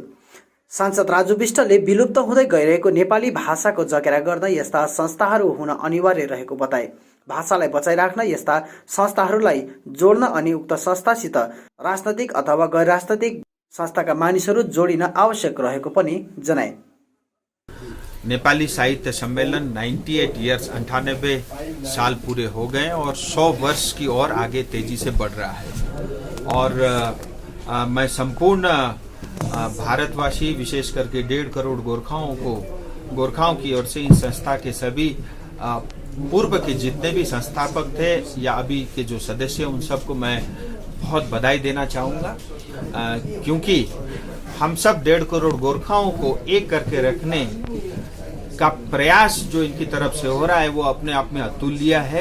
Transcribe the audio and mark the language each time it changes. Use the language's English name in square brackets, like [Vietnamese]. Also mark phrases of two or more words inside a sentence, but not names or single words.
[Nepali] सांसद राजु विष्टले विलुप्त हुँदै गइरहेको नेपाली भाषाको जगेरा गर्न यस्ता संस्थाहरू हुन अनिवार्य रहेको बताए। भाषालाई बचाइराख्न यस्ता संस्थाहरूलाई जोड्न अनि उक्त संस्थासित राजनैतिक अथवा गैर राजनैतिक संस्थाका मानिसहरू जोडिन आवश्यक रहेको पनि जनाए। [Hindi] नेपाली साहित्य सम्मेलन 98 इयर्स 98 साल पूरे हो गए और 100 वर्ष की ओर आगे तेजी से बढ़ रहा है। और मैं संपूर्ण भारतवासी, विशेष करके 1.5 करोड़ गोरखाओं की ओर से इन संस्था के सभी पूर्व के जितने भी संस्थापक थे या अभी के जो सदस्य, उन सबको मैं बहुत बधाई देना चाहूँगा, क्योंकि हम सब 1.5 करोड़ गोरखाओं को एक करके रखने का प्रयास जो इनकी तरफ से हो रहा है वो अपने आप में अतुल्य है।